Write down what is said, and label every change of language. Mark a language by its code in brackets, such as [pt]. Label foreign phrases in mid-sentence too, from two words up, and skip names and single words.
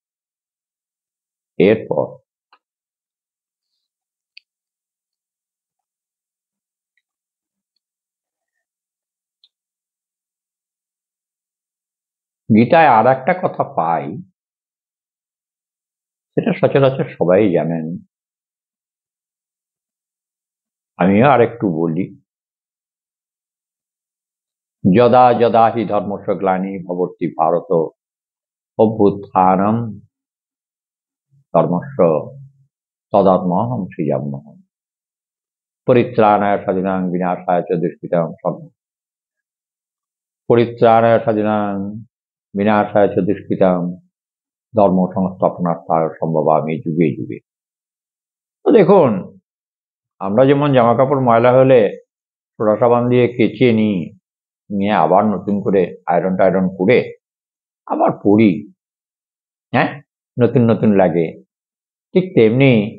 [bn] এরপর গীতায় আর একটা কথা পাই, সেটা সচরাচর সবাই জানেন, আমিও আর একটু বলি। [sa] যদা যদা হি ধর্মস্য গ্লানি ভবতি ভারত অভ্যুত্থানম ধর্মস্য তদাত্মহং সৃজাম্যহম পরিত্রাণায় সাধুনাং বিনাশায় চ দুষ্কৃতাং পরিত্রাণায় সাধুনাং বিনাশায় চ দুষ্কৃতাং ধর্ম সংস্থাপনার্থায় সম্ভবামি যুগে যুগে। [bn] তো দেখুন, আমরা যেমন জামা কাপড় ময়লা হলে সোডা সাবান দিয়ে কেচে নিয়ে আবার নতুন করে আয়রন টায়রন করে আবার পরি, হ্যাঁ, নতুন নতুন লাগে, ঠিক তেমনি